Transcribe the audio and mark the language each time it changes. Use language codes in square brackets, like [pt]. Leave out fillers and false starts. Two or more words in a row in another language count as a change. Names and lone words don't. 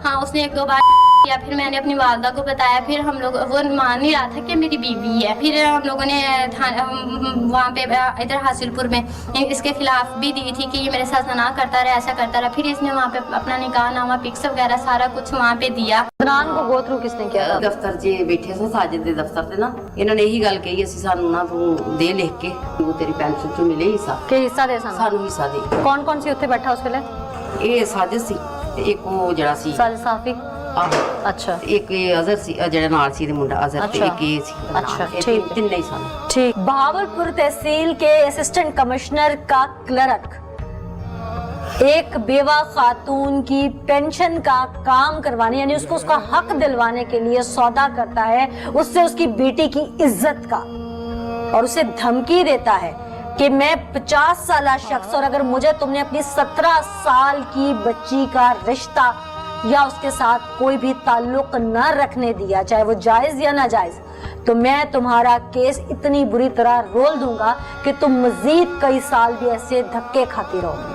[ur] ہاں، اس نے 1-2 بار یا پھر میں نے اپنی والدہ کو بتایا، پھر ہم لوگ وہ مان نہیں رہا تھا کہ میری بیوی ہے. پھر ہم لوگوں نے وہاں پہ ادھر حاصل پور میں اس کے خلاف بھی دی تھی کہ یہ میرے ساتھ نہ کرتا رہا، ایسا کرتا رہا. پھر اس نے وہاں پہ اپنا نکاح نامہ پکس وغیرہ سارا کچھ وہاں پہ دیا. عدنان کو [en] go through [ur] کس نے کیا تھا? [pa] ਦਫ਼ਤਰ 'ਚ ਬੈਠੇ ਸਾਂ ਸਾਜਿਦ ਦੇ ਦਫ਼ਤਰ ਤੇ ਨਾ, ਇਹਨਾਂ ਨੇ ਇਹੀ ਗੱਲ ਕਹੀ ਅਸੀਂ ਸਾਨੂੰ ਨਾ ਤੂੰ ਦੇ ਲਿਖ ਕੇ ਉਹ ਤੇਰੀ ਪੈਨਸ਼ਨ 'ਚੋਂ ਮਿਲੇ ਹਿੱਸਾ, ਕਿ ਹਿੱਸਾ ਦੇ ਸਨ। ਸਾਨੂੰ ਹਿੱਸਾ ਦੇ। ਕੌਣ ਕੌਣ ਸੀ ਉੱਥੇ ਬੈਠਾ ਉਸ ਵੇਲੇ? ਇਹ ਸਾਜਿਦ ਸੀ ਤੇ ਇੱਕ ਉਹ ਜਿਹੜਾ ਸੀ साजिद साफी। ਆਹੋ, [ur] अच्छा [pa] ਇੱਕ ਇਹ ਅਜ਼ਹਰ ਸੀ ਜਿਹੜਾ ਨਾਲ ਸੀ, ਇਹਦੇ ਮੁੰਡਾ ਅਜ਼ਹਰ, ਤੇ [ur] अच्छा। [pa] ਇੱਕ ਇਹ ਸੀ ਨਾਲ। [ur] अच्छा, [pa] ਇਹ [ur] ठीक है। [pa] ਤਿੰਨੇ ਹੀ ਸਨ। [ur] ठीक। بہاولپور تحصیل کے [en] assistant commissioner [ur] کا کلرک ایک بیوہ خاتون کی پنشن کا کام کروانے یعنی اس کو اس کا حق دلوانے کے لیے سودا کرتا ہے اس سے اس کی بیٹی کی عزت کا، اور اسے دھمکی دیتا ہے کہ میں 50 سال شخص اور اگر مجھے تم نے اپنی 17 سال کی بچی کا رشتہ یا اس کے ساتھ کوئی بھی تعلق نہ رکھنے دیا، چاہے وہ جائز یا ناجائز، تو میں تمہارا کیس اتنی بری طرح رول دوں گا کہ تم مزید کئی سال بھی ایسے دھکے کھاتی رہو گی.